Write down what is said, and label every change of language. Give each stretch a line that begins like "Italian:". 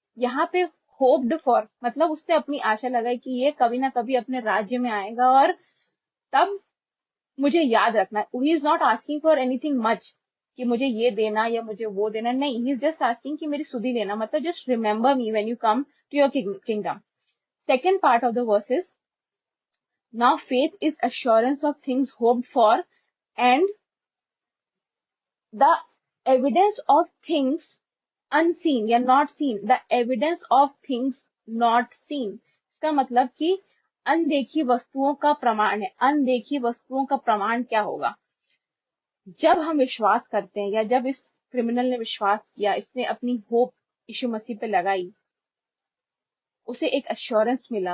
Hindi: यहाँ पे hoped for मतलब उसने अपनी आशा लगाई कि ये कभी ना कभी अपने राज्य में आएगा और तब मुझे याद रखना।
English: he is not asking for anything much
Hindi: कि मुझे ये देना या मुझे वो देना। नहीं,
English: he is just asking
Hindi: कि मेरी सुधि लेना।
English: मतलब just remember me when you come to your kingdom. Second part of the verse is now faith is assurance of things hoped for and the evidence of things unseen या not seen। the evidence of things not seen
Hindi: इसका मतलब कि अनदेखी वस्तुओं का प्रमाण है। अनदेखी वस्तुओं का प्रमाण क्या होगा? जब हम विश्वास करते हैं या जब इस क्रिमिनल ने विश्वास किया, इसने अपनी होप यीशु मसीह पे लगाई, उसे एक अश्योरेंस मिला।